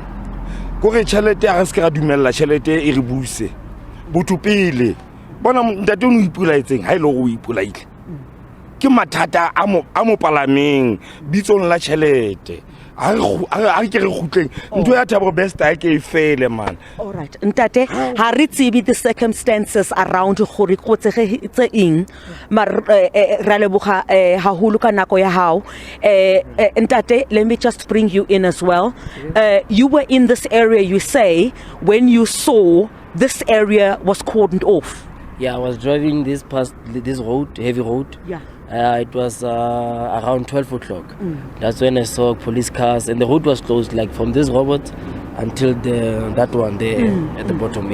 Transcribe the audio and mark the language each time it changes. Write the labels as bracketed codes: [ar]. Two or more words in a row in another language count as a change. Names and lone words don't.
[st] Kore tšhelete a re se ke ra dumella tšhelete e re buse botho pele bona ntate o ipolaetseng ha ile go ipolaile ke mathata a mo palameng bitsong la tšhelete a re ke re khutleng ntho ya Thabo Bester ke e fele man. [en] All right [st] ntate ha re tsebe [en] the circumstances around [st] gore go tse eng mar ra leboga haholo ka nako ya hao ntate. [en] Let me just bring you in as well. You were in this area, you say, when you saw this area was cordoned off. Yeah, I was driving this road, heavy road. Yeah. It was around 12 o'clock. That's when I saw police cars, and the road was closed, like from this robot until that one there at the bottom.